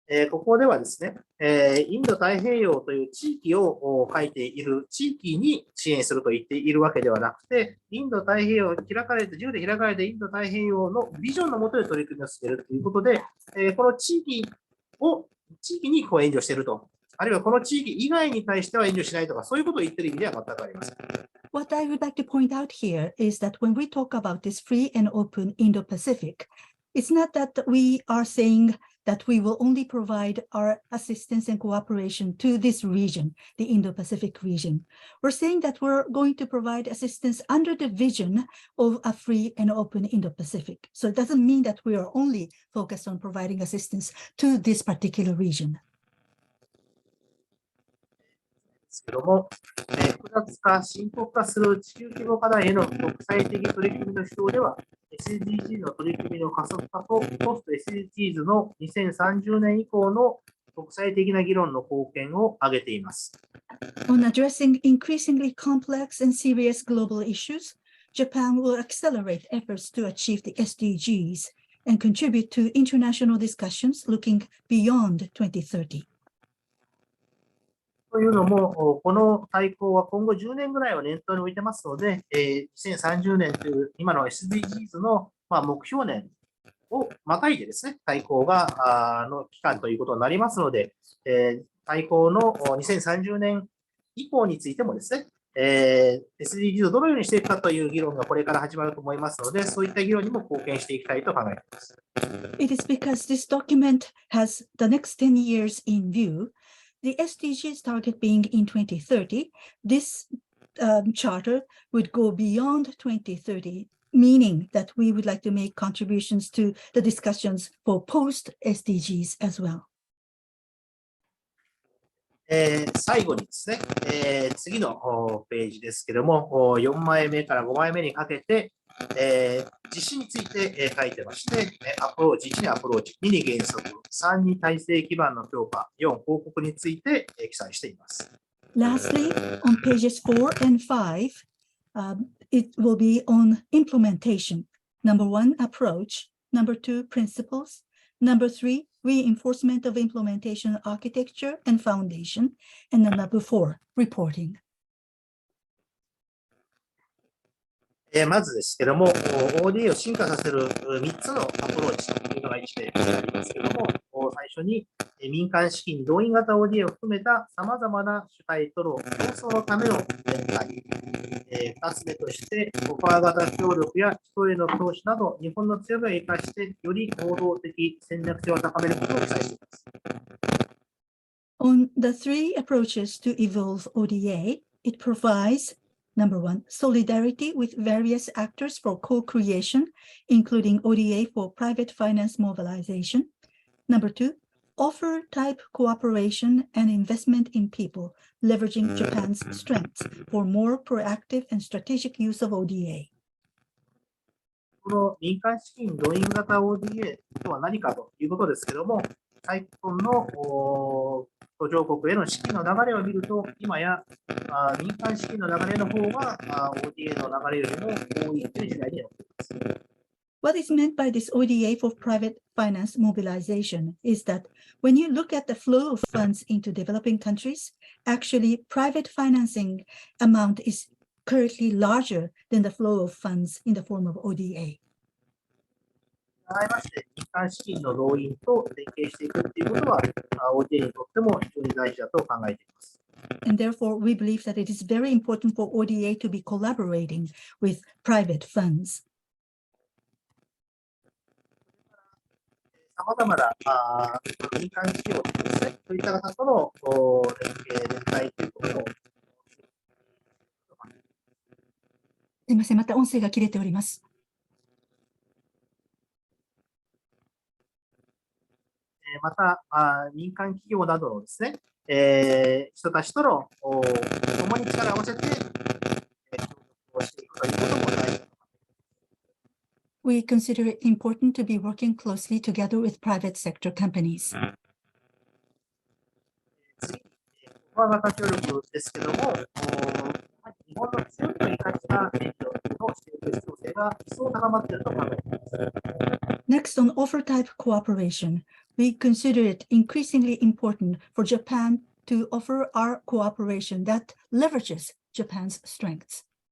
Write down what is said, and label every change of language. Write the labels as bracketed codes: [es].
[ja] ここではですね、インド太平洋という地域を書いている地域に支援すると言っているわけではなくて、インド太平洋開かれて、自由で開かれたインド太平洋のビジョンの下で取り組みを進めるということで、この地域にこう援助していると、あるいはこの地域以外に対しては援助しないとか、そういうことを言っている意味では全くありません。 [en] What I would like to point out here is that when we talk about this free and open Indo-Pacific, it's not that we are saying that we will only provide our assistance and cooperation to this region, the Indo-Pacific region. We're saying that we're going to provide assistance under the vision of a free and open Indo-Pacific. So it doesn't mean that we are only focused on providing assistance to this particular region. [ja] ですけども、複雑化、深刻化する地球規模課題への国際的取り組みの主導では、SDGs の取り組みの加速化と、ポスト SDGs の2030年以降の国際的な議論の貢献を挙げています。 [en] On addressing increasingly complex and serious global issues, Japan will accelerate efforts to achieve the SDGs and contribute to international discussions looking beyond 2030. [ja] というのも、この大綱は今後10年ぐらいを念頭に置いてますので、2030年という今の SDGs の目標年をまたいでですね、大綱がの期間ということになりますので、大綱の2030年以降についてもですね、SDGs をどのようにしていくかという議論がこれから始まると思いますので、そういった議論にも貢献していきたいと考えています。 [en] It is because this document has the next 10 years in view. The SDGs target being in 2030, this charter would go beyond 2030, meaning that we would like to make contributions to the discussions for post-SDGs as well. [ja] 最後にですね、次のページですけども、4枚目から5枚目にかけて、実施について書いてまして、アプローチ、1にアプローチ、2に原則、3に体制基盤の強化、4、報告について記載しています。 [en] Lastly, on pages 4 and 5, it will be on implementation. Number 1, approach. Number 2, principles. Number 3, reinforcement of implementation architecture and foundation. And then number 4, reporting. [ja] まずですけども、ODA を進化させる3つのアプローチというのが1でありますけども、最初に民間資金動員型 ODA を含めたさまざまな主体との競争のための連帯、2つ目として、オファー型協力や人への投資など、日本の強みを生かして、より能動的戦略性を高めることを記載しています。 [en] On the 3 approaches to evolve ODA, it provides Number 1, solidarity with various actors for co-creation, including ODA for private finance mobilization. Number 2, offer-type cooperation and investment in people, leveraging Japan's strengths for more proactive and strategic use of ODA. [ja] この民間資金動員型 ODA とは何かということですけれども、最近の途上国への資金の流れを見ると、今や民間資金の流れの方がODA の流れよりも多いという時代になっています。 [en] What is meant by this ODA for private finance mobilization is that when you look at the flow of funds into developing countries, actually private financing amount is currently larger than the flow of funds in the form of ODA. [ja] 改めまして、民間資金の動員と連携していくということは、ODA にとっても非常に大事だと考えています。 [en] And therefore, we believe that it is very important for ODA to be collaborating with private funds. [ja] さまざまな民間企業ですね、そういった方との連携、連帯ということを。すみません、また音声が切れております。また、民間企業などのですね、人たちとの共に力を合わせて、協力をしていくということも大事だと思います。 [en] We consider it important to be working closely together with private sector companies. [ja] 次、オファー型協力ですけども、日本の強みを生かした協力のしていく必要性が一層高まっていると考えています。 [en] Next, on offer type cooperation, we consider it increasingly important for Japan to offer our cooperation that leverages Japan's strengths.